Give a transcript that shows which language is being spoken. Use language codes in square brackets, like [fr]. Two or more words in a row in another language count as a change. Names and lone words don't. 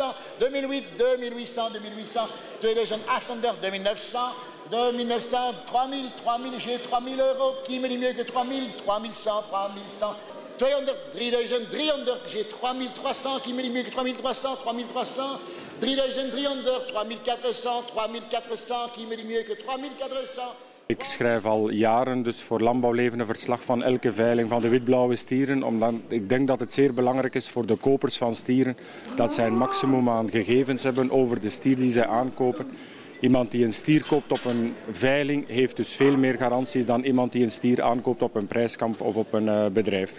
[fr] 2008, 2800, 2800, tous les jeunes 800, 2900, 2900, 3000, 3000, j'ai 3000 euros, qui me dit mieux que 3000? 3100, 3100. 300, 300, j'ai 3300, qui me dit mieux que 3300, 3300. 300, 3400, 3400, qui me dit mieux que 3400. [nl] Ik schrijf al jaren dus voor Landbouwleven een verslag van elke veiling van de witblauwe stieren. Omdat ik denk dat het zeer belangrijk is voor de kopers van stieren dat zij een maximum aan gegevens hebben over de stier die zij aankopen. Iemand die een stier koopt op een veiling heeft dus veel meer garanties dan iemand die een stier aankoopt op een prijskamp of op een bedrijf.